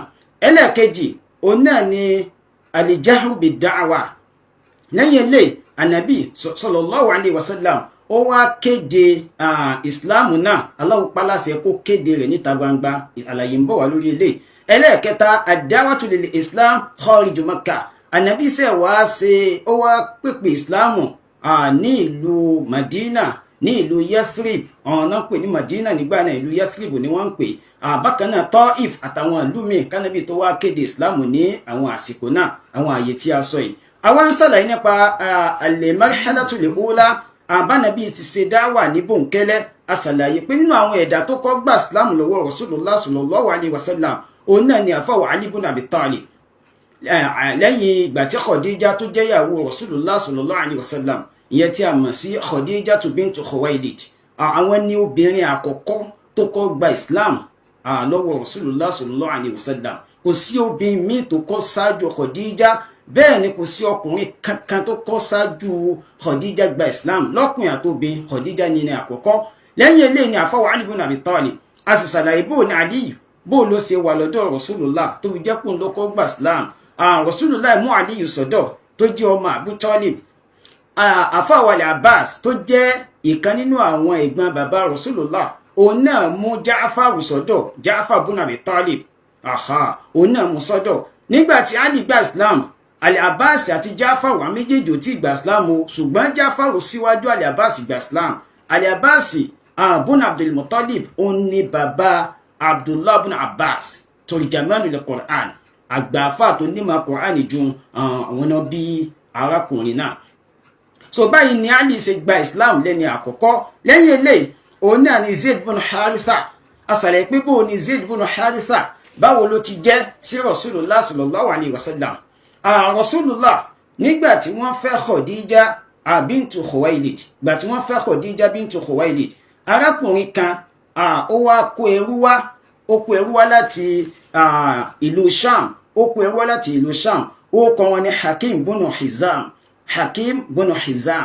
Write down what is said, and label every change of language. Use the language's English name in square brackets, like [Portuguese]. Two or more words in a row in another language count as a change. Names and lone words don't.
[Yoruba] Ẹlẹ́ẹ̀kejì òun náà ni [Arabic] الجهر بالدعوة. [Yoruba] Lẹ́yìn eléyìí Ànábì [Arabic] صلى الله عليه وسلم [Yoruba] ó wá kéde ìsìláàmù náà. Allah pa láṣẹ kó kéde rẹ̀ níta gbangba. Àlàyé ń bọ̀ wá lórí eléyìí. Ẹlẹ́ẹ̀kẹta [Arabic] الدعوة للإسلام خارج مكة. [Yoruba] Ànábì ṣe ó wá pèpè ìsìláàmù ní ìlú Madina, ní ìlú Yathrib. Ọ̀nà pè ní Madina nígbà náà, ìlú Yathrib ni wọ́n ń pè. Bákan náà Taif àtàwọn ìlú míì k'Ànábì tó wá kéde ìsìláàmù ní àwọn àsìkò náà, àwọn àyè tí a sọ yìí. Àwa ń ṣàlàyé nípa [Arabic] المرحلة الأولى. [Yoruba] Àbánàbí ti ṣe dáwà ní bòńkẹ́lẹ́. A ṣàlàyé pé nínú àwọn ẹ̀dá tó kọ́ gbà Islam lọ́wọ́ Rasulullah [Arabic] صلى الله عليه وسلم, [Yoruba] òun náà ni àfáwà Ali ibn Abi Talib. Lẹ́yìn ìgbà tí Khadija tó jẹ́ ìyàwó Rasulullah [Arabic] صلى الله عليه وسلم, [Yoruba] ìyẹn tí a mọ̀ sí Khadija bintu Khuwaylid, àwọn ni obìnrin àkọ́kọ́ tó kọ́ gba Islam lọ́wọ́ Rasulullah [Arabic] صلى الله عليه وسلم. [Yoruba] Kò sí obìnrin míì tó kọ́ ṣáájú Khadija, bẹ́ẹ̀ ni kò sí ọkùnrin kankan tó kọ́ ṣáájú Khadija gba Islam. Lọ́kùnrin àtòbìn Khadija ní ní àkọ́kọ́. Lẹ́yìn eléyìí ni àfáwà Ali ibn Abi Talib. A sì ṣàlàyé bó ní Ali bó ló ṣe wà lọ́dọ̀ Rasulullah tó fi jẹ́ kó ló kọ́ gba Islam. Rasulullah mú Ali sọ́dọ̀ tó jẹ́ ọmọ Abu Talib. Àfáwà Abbas tó jẹ́ ìkan nínú àwọn ẹ̀gbọ́n bàbá Rasulullah, òun náà mú Ja'far sọ́dọ̀, Ja'far ibn Abi Talib. Òun náà mú sọ́dọ̀. Nígbà tí Ali gba Islam, Al-Abbas àti Ja'far wà méjèèjì ò tí gba Islam o, ṣùgbọ́n Ja'far síwájú Al-Abbas gba Islam. Al-Abbas bun Abdul Muttalib, òun ni bàbá Abdullah ibn Abbas [Arabic] ترجمان القرآن, [Yoruba] àgbàfà tó nímọ̀ Qur'an ju àwọn náà bí arákùnrin náà. So báyìí ni Ali ṣe gba Islam lẹ́ni àkọ́kọ́. Lẹ́yìn eléyìí òun náà ni Zayd ibn Haritha. Àṣàlẹ̀ pé bó ni Zayd ibn Haritha báwo ló ti jẹ́ sí Rasulullah [Arabic] صلى الله عليه وسلم. [Yoruba] Rasulullah nígbà tí wọ́n fẹ́ Khadija bintu Khuwaylid, gbà tí wọ́n fẹ́ Khadija bintu Khuwaylid, arákùnrin kan ó wá kó ẹrú wá láti ìlú Sham. Ó kọ wọn ní Hakim bunu Hizam.